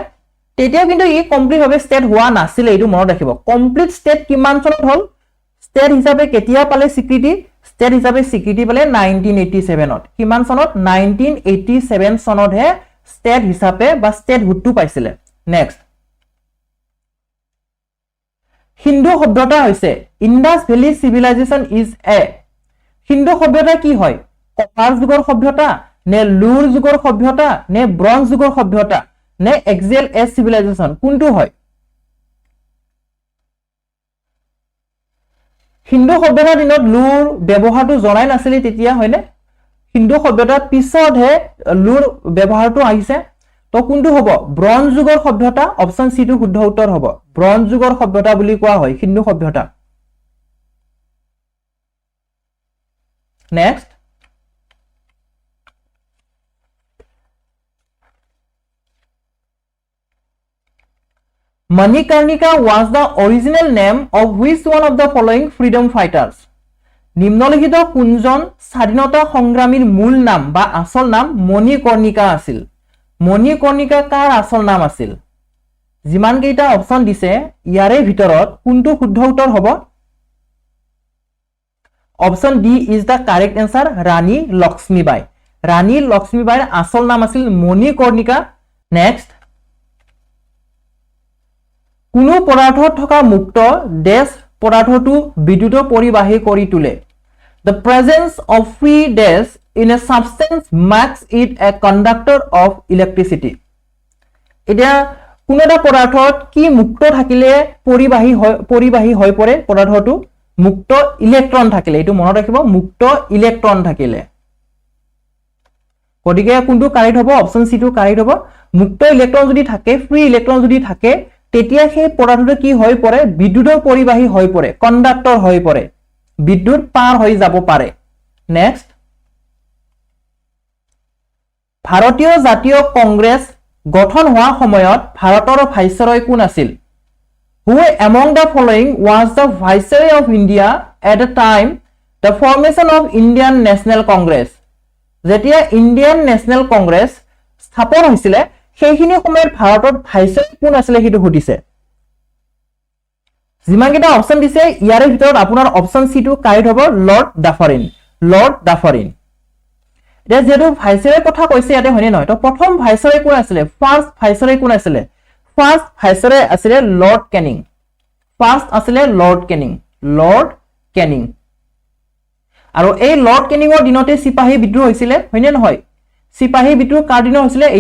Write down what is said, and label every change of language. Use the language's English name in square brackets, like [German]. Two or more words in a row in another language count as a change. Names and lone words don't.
[Assamese] তেতিয়া কিন্তু ই কমপ্লিট ভাবে স্টেট হোৱা নাছিল এইটো মনত ৰাখিব কমপ্লিট স্টেট কিমান চনত হল স্টেট হিচাপে কেতিয়া পালে স্বীকৃতি স্টেট হিচাপে স্বীকৃতি পালে 1987 কিমান চনত 1987 চনতহে স্টেট হিচাপে বা স্টেটহুডটো পাইছিলে নেক্সট হিন্দু সভ্যতা হৈছে [English] Indus Valley Civilization is a [Assamese] হিন্দু সভ্যতা কি হয় কপাৰ যুগৰ সভ্যতা নে লুৰ যুগৰ সভ্যতা নে ব্ৰঞ্জ যুগৰ সভ্যতা নে [English] axial age civilization [Assamese] কোনটো হয় হিন্দু সভ্যতাৰ দিনত লুৰ ব্যৱহাৰটো জনাই নাছিল তেতিয়া হয়নে হিন্দু সভ্যতাৰ পিছতহে লুৰ ব্যৱহাৰটো আহিছে তো কোনটো হ'ব ব্ৰঞ্জ যুগৰ সভ্যতা [English] option C [Assamese] টো শুদ্ধ উত্তৰ হ'ব ব্ৰঞ্জ যুগৰ সভ্যতা বুলি কোৱা হয় হিন্দু সভ্যতা [English] নেক্সট Manikarnika was the original name of which one of the following freedom fighters? [Assamese] নিম্নলিখিত কোনজন স্বাধীনতা সংগ্ৰামীৰ মূল নাম বা আসল নাম মণিকৰ্ণিকা আছিল মণিকৰ্ণিকা কাৰ আসল নাম আছিল যিমান কেইটা অপচন দিছে ইয়াৰে ভিতৰত কোনটো শুদ্ধ উত্তৰ হ'ব [English] option D is the correct answer [Assamese] ৰাণী লক্ষ্মীবাই ৰাণী লক্ষ্মীবাইৰ আসল নাম আছিল মণিকৰ্ণিকা নেক্সট কোনো পদাৰ্থত থকা মুক্ত ডেশ পদাৰ্থটো বিদ্যুৎ পৰিবাহী কৰি তোলে [English] the presence of free dash in a substance makes it a conductor of electricity [Assamese] এতিয়া কোনো এটা পদাৰ্থত কি মুক্ত থাকিলে পৰিবাহী হৈ পৰে পদাৰ্থটো মুক্ত ইলেক্ট্ৰন থাকিলে এটো মনত ৰাখিব মুক্ত ইলেক্ট্ৰন থাকিলে গতিকে কোনটো কাৰেক্ট হ'ব [English] option C [Assamese] টো কাৰেক্ট হ'ব মুক্ত ইলেক্ট্ৰন যদি থাকে [English] free electron [Assamese] যদি থাকে তেতিয়া সেই পদাৰ্থটো কি হৈ পৰে বিদ্যুৎৰ পৰিবাহী হৈ পৰে কণ্ডাক্টৰ হৈ পৰে বিদ্যুৎ পাৰ হৈ যাব পাৰে নেক্সট ভাৰতীয় জাতীয় কংগ্ৰেছ গঠন হোৱা সময়ত ভাৰতৰ ভাইসৰয় কোন আছিল [English] who among the following was the viceroy of India at the time the formation of Indian National Congress [Assamese] যেতিয়া ইন্ডিয়ান ন্যাশনাল কংগ্ৰেছ স্থাপন হৈছিল সেইখিনি সময়ত ভাৰতত ভাইসৰয় কোন আছিল হেতু সুধিছে যিমানকেইটা অপচন দিছে ইয়াৰে ভিতৰত আপোনাৰ [English] option C [Assamese] টো কাৰেক্ট হ'ব লৰ্ড ডাফাৰিন এতিয়া যেটো ভাইসৰয়ৰ কথা কৈছে ইয়াতে হয়নে নহয় তো প্ৰথম ভাইসৰয় কোন আছিল [English] first viceroy [Assamese] কোন আছিল [English] first viceroy [Assamese] আছিল লৰ্ড কেনিং আৰু এই লৰ্ড কেনিংৰ দিনতে সিপাহী বিদ্ৰোহ হৈছিল হয়নে নহয় সিপাহী বিদ্ৰোহ কাৰ দিনত হৈছিল